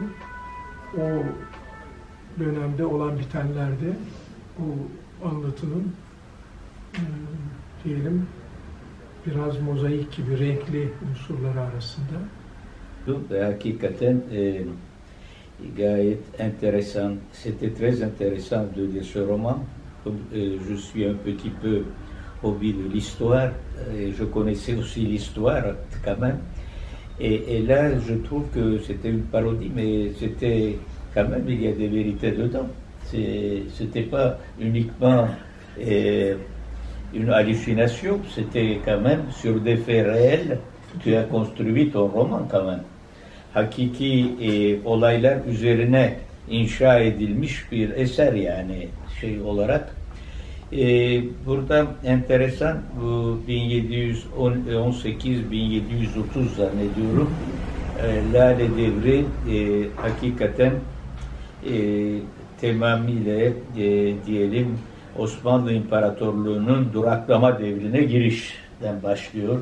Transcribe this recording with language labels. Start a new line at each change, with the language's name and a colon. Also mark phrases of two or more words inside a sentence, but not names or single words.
Turkish: O dönemde olan bitenlerde bu anlatının diyelim biraz mozaik gibi renkli unsurları arasında. Hakikaten gayet enteresan.
French: C'était très intéressant de lire ce roman. Je suis un petit peu hobby de l'histoire et je connaissais aussi l'histoire quand même. Et là, je trouve que c'était une parodie, mais c'était quand même, il y a des vérités dedans. C'était pas uniquement une hallucination, c'était quand même sur des faits réels. Tu as construit ton roman quand même.
Turkish: Hakiki olaylar üzerine inşa edilmiş bir eser yani şey olarak. Burada enteresan bu 1718-1730 zannediyorum. Lale Devri hakikaten tamamıyla diyelim Osmanlı İmparatorluğu'nun duraklama devrine girişten başlıyor.